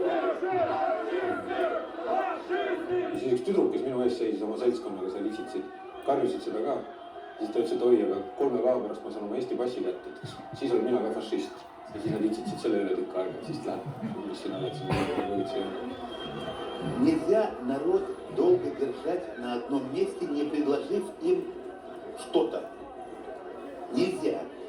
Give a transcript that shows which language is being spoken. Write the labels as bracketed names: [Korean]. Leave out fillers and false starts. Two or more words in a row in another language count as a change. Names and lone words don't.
[Estonian] Ja siis üks tüdruk, kes minu ees seisis oma seltskonnaga seal isitsid, karjusid seda ka. Siis ta ütles, et oi, aga 3 päeva pärast ma saan oma Eesti passi kätte, et siis olin mina ka fašist. Ja siis nad itsitsid selle üle tükk aega, siis läheb, mis sina oled siin politsei. [Russian] Нельзя народ долго держать на одном месте, не предложив им что-то. Нельзя.